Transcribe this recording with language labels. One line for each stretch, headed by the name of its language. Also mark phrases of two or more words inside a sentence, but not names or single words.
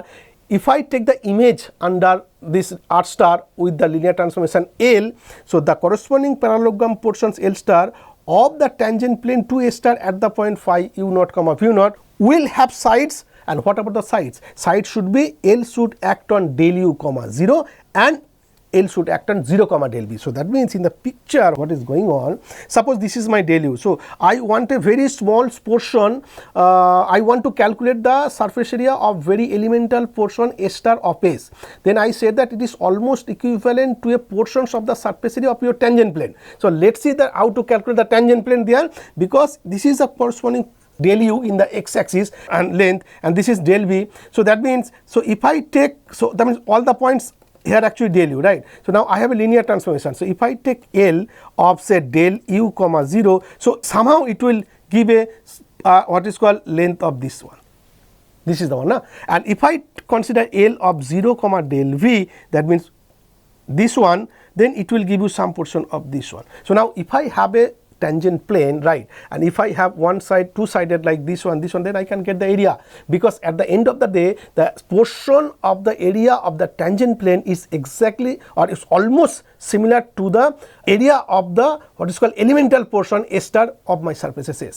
English: If I take the image under this R star with the linear transformation L, so the corresponding parallelogram portions L star of the tangent plane to A star at the point phi u naught comma v naught will have sides. And what about the sides? Sides should be L should act on del u comma 0 and L should act on 0 comma del v. So that means in the picture what is going on, suppose this is my del u. So I want a very small portion, I want to calculate the surface area of very elemental portion A star of S. Then I said that it is almost equivalent to a portions of the surface area of your tangent plane. So let's see that how to calculate the tangent plane there, because this is a corresponding del u in the x axis and length, and this is del v. So that means, so if I take, so that means all the points here actually del u, right. So now I have a linear transformation. So if I take L of say del u comma 0, so somehow it will give a what is called length of this one. This is the one, and if I consider L of 0 comma del v, that means this one, then it will give you some portion of this one. So now if I have a tangent plane, right, and if I have one side two-sided like this one, then I can get the area, because at the end of the day the portion of the area of the tangent plane is exactly or is almost similar to the area of the what is called elemental portion A star of my surface S.